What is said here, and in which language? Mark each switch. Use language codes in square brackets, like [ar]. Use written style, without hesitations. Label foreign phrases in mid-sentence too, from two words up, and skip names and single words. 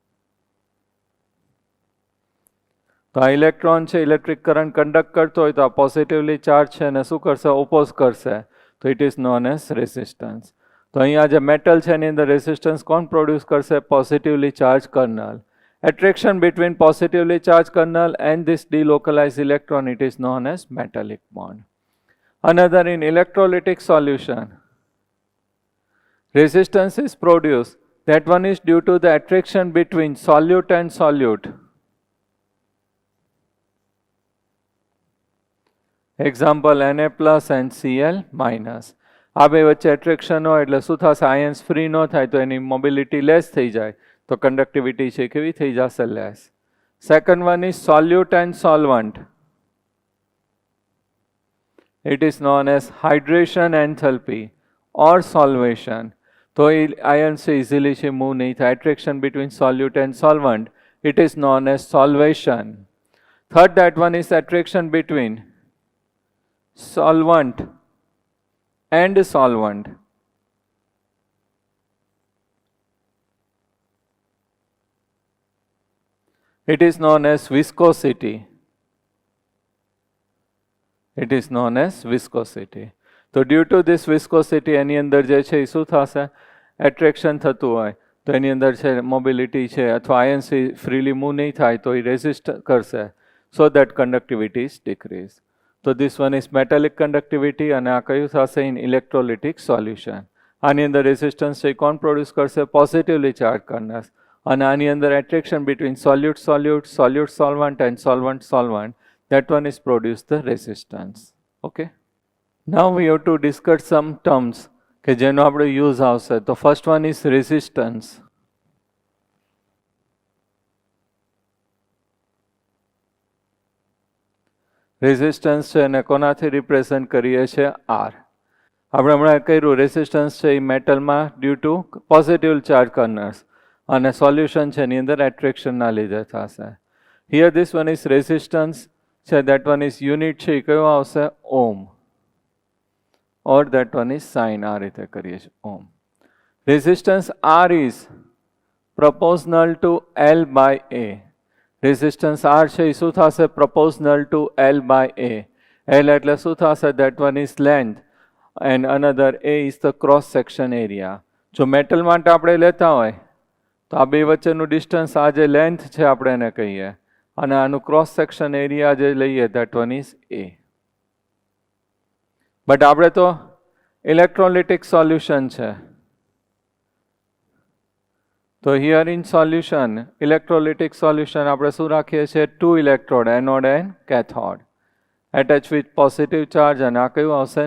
[gu] તો આ ઇલેક્ટ્રોન છે [en] electric current conduct [gu] કરતો હોય તો આ [en] positively charge [gu] છે અને શું કરશે? ઓપોઝ કરશે. તો [en] it is known as resistance. [gu] તો અહીંયા જે મેટલ છે એની અંદર રેઝિસ્ટન્સ કોણ પ્રોડ્યુસ કરશે? [en] positively charge kernel. Attraction between positively charged kernel and this delocalized electron, it is known as metallic bond. Another, in electrolytic solution, resistance is produced. That one is due to the attraction between solute and solute. Example, Na plus and Cl minus. [gu] આ બે વચ્ચે એટ્રેક્શન હોય એટલે શું થશે? [en] ions free [gu] ન થાય તો એની [en] mobility less [gu] થઈ જાય, તો કંડક્ટિવિટી છે કેવી થઈ જશે? લેસ. [en] second one is solute and solvent. it is known as hydration enthalpy or solvation. [gu] તો એ આયન્સ છે ઇઝીલી છે મૂવ નહીં થાય. [en] attraction between solute and solvent, it is known as solvation. થર્ડ, that one is attraction between solvent and solvent. It is known as viscosity. It is known as viscosity. So due to this viscosity [gu] એની અંદર જે છે એ શું થશે? એટ્રેક્શન થતું હોય તો એની અંદર છે મોબિલિટી છે અથવા [en] ions freely move [gu] નહીં થાય તો એ રેઝિસ્ટ કરશે. [en] so that conductivity is decrease. [gu] તો [en] this one is metallic conductivity [gu] અને આ કયું થશે? [en] in electrolytic solution. [gu] આની અંદર રેઝિસ્ટન્સ છે કોણ પ્રોડ્યુસ કરશે? [en] positively charge kernels. [gu] અને આની અંદર [en] attraction between solute solute, solute solvent and solvent solvent, that one is produce the resistance. Okay. Now we have to discuss some terms [gu] કે જેનો આપણે યુઝ આવશે. [en] તો first one is resistance. [gu] રેઝિસ્ટન્સ છે એને કોનાથી રિપ્રેઝન્ટ કરીએ છીએ? આર. આપણે હમણાં કહ્યું રેઝિસ્ટન્સ છે એ મેટલમાં [en] due to positive charge kernels [gu] અને સોલ્યુશન છે એની અંદર એટ્રેક્શનના લીધે થશે. [en] here this one is resistance છે, that one is unit [gu] છે એ કયો આવશે? ઓમ. [en] or that one is sin. [gu] આ રીતે કરીએ છીએ ઓમ. [en] રેઝિસ્ટન્સ R is proportional to L by A. [gu] રેઝિસ્ટન્સ R છે એ શું થશે? [en] proportional to L by A. [gu] L એટલે શું થશે? [en] that one is length and another A is the cross section area. [gu] જો મેટલ માટે આપણે લેતા હોય તો આ બે વચ્ચેનું ડિસ્ટન્સ આ જે લેન્થ છે આપણે એને કહીએ અને આનું ક્રોસ સેક્શન એરિયા જે લઈએ [en] that one is A. [gu] બટ આપણે તો ઇલેક્ટ્રોલિટિક સોલ્યુશન છે તો [en] here in solution electrolytic solution [gu] આપણે શું રાખીએ છીએ? [en] two electrode, anode and cathode, attach with positive charge [gu] અને આ કયું આવશે?